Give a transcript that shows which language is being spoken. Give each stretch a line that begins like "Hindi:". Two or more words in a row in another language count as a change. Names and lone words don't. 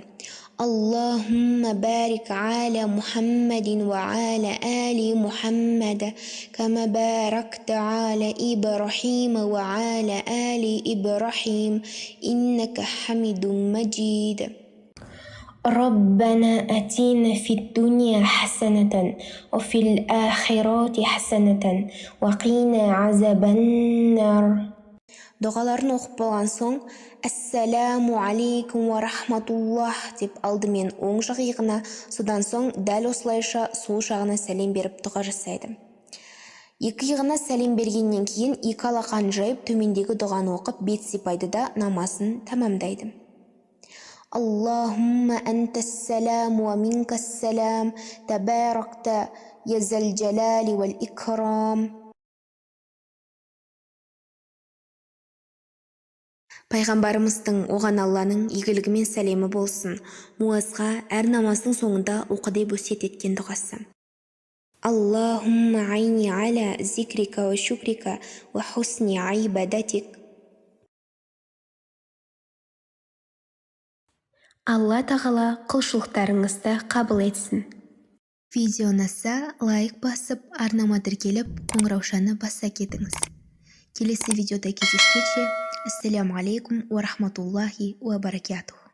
Arabic: اللهم بارك على محمد وعلى آل محمد كما باركت على إبراهيم وعلى آل إبراهيم إنك حميد مجيد. ربنا أتينا في الدنيا حسنة وفي الآخرة حسنة وقنا عذاب النار.
Kazakh: Дұғаларын оқып болған соң,
Arabic: «السلام عليكم ورحمة الله»
Kazakh: деп алдымен оң жақ иығына, содан соң дәл осылайша сол жағына сәлем беріп дұға жасайды. 2 иығына сәлем бергеннен кейін 2 алақанын жайып төмендегі дұғаны оқып бет сипайды да намазын тамамдайды.
Arabic: اللهم أنت السلام ومنك السلام تباركت يا ذا الجلال والإكرام.
Kazakh: Пайғамбарымыздың оған Алланың игілігі мен сәлемі болсын. Муазға әр намаздың соңында оқы деп өсиет еткен дұғасы.
Arabic: اللهم أعني على ذكرك وشكرك وحسن عبادتك.
Kazakh: Алла тағала құлшылықтарыңызды қабыл етсін. Видео ұнаса лайк басып, арнама тіркеліп, қоңыраушаны баса кетіңіз. Келесі видеода кездескенше,
Arabic: السلام عليكم ورحمة الله وبركاته.